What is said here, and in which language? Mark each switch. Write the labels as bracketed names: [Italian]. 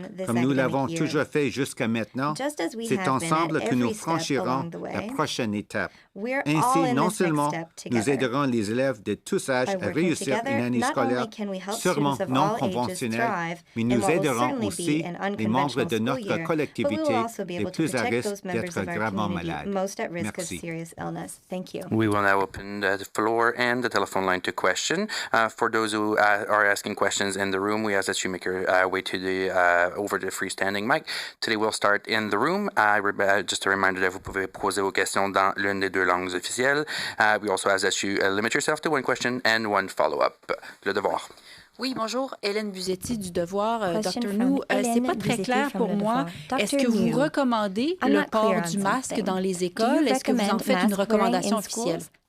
[French] Comme nous l'avons toujours fait jusqu'à maintenant, c'est ensemble que nous franchirons la prochaine étape. Ainsi, non seulement nous aiderons les élèves de tous âges à réussir une année scolaire sûrement non conventionnelle, mais nous aiderons aussi les membres de notre collectivité les plus à risque d'être gravement malades. Merci. [English] We will now open the floor and the telephone line to question. For those who are asking questions in the room, we ask that you make your way to the over the freestanding mic. Today we'll start in the room. Just a reminder that [French] vous pouvez poser vos questions dans l'une des deux langues officielles. [English] We also ask that you limit yourself to one question and one follow-up. [French] Le Devoir. Oui, bonjour, Hélène Buzetti du Devoir. Dr. Njoo, c'est pas très clair pour moi. Est-ce que vous recommandez le port du masque dans les écoles? Est-ce que vous en faites une recommandation officielle?